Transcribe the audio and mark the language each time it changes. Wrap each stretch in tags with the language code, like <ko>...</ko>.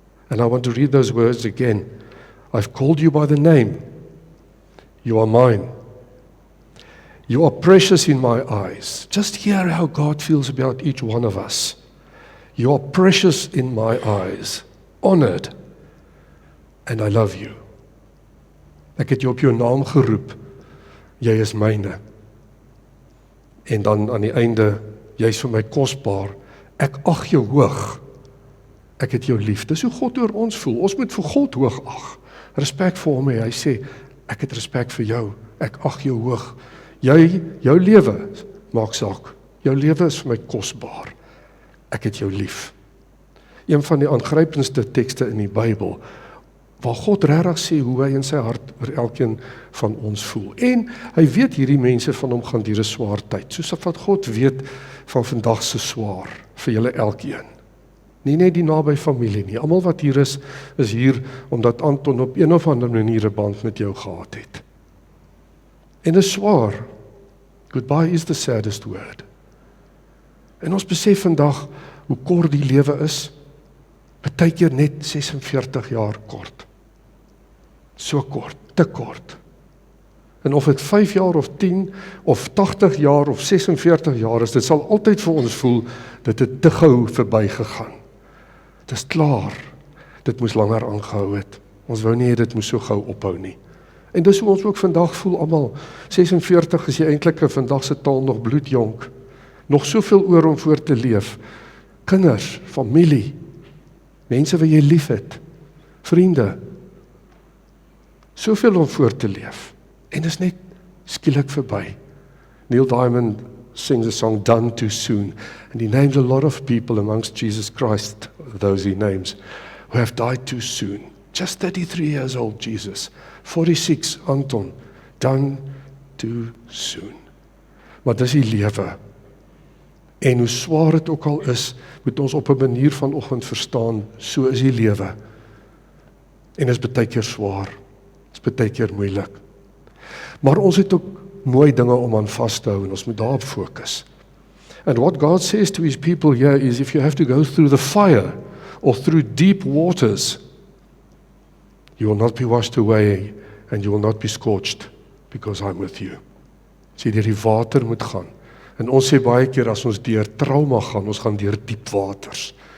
<en>And I want to read those words again. I've called you by the name. You are mine. You are precious in my eyes. Just hear how God feels about each one of us. You are precious in my eyes, honored, and I love you.</en> <af>Ek het jou op jou naam geroep. Jy is myne. En dan aan die einde, jy is vir my kosbaar. Ek ag jou hoog. Ek het jou lief. Dis hoe God oor ons voel. Ons moet vir God hoog ag. Respek vir hom. Hy sê, ek het respek vir jou. Ek ag jou hoog. Jou lewe maak saak. Jou lewe is vir my kosbaar. Ek het jou lief. Een van die aangrypendste tekste in die Bybel, waar God regtig sê hoe hy in sy hart oor elkeen van ons voel. En hy weet hierdie mense van hom gaan deur 'n swaar tyd, soos wat God weet van vandag se swaar vir julle elkeen. Nie net die naby familie nie. Almal wat hier is hier omdat Anton op een of ander manier 'n band met jou gehad het. En dit is swaar.</af> <en>Goodbye is the saddest word.</en> <af>En ons besef vandag hoe kort die lewe is. Partykeer net 46 jaar kort. So kort, te kort. En of dit 5 jaar of 10 of 80 jaar of 46 jaar is, dit sal altyd vir ons voel dat dit te gou verby gegaan. Dit is klaar. Dit moes langer aangehou het. Ons wou nie dit moes so gou ophou nie. En dis hoe ons ook vandag voel almal. 46 is jy eintlik in vandag se taal nog bloedjonk. Nog soveel oor om voor te leef. Kinders, familie, mense wat jy lief het, vriende. Soveel om voor te leef. En dis net skielik verby.</af> <en>Neil Diamond sings a song, Done Too Soon. And he names a lot of people amongst Jesus Christ, those he names, who have died too soon. Just 33 years old, Jesus. 46, Anton. Done too soon.</en> <af>Maar dis die lewe. En hoe swaar het ook al is, moet ons op 'n manier vanoggend verstaan, so is die lewe. En is baie keer swaar, is baie keer moeilik. Maar ons het ook mooi dinge om aan vas te hou en ons moet daarop fokus.</af> <en>And what God says to his people here is, if you have to go through the fire or through deep waters, you will not be washed away and you will not be scorched because I'm with you.</en> <af>As jy deur die water moet gaan. En ons sê baie keer as ons deur trauma gaan, ons gaan deur diep waters.</af>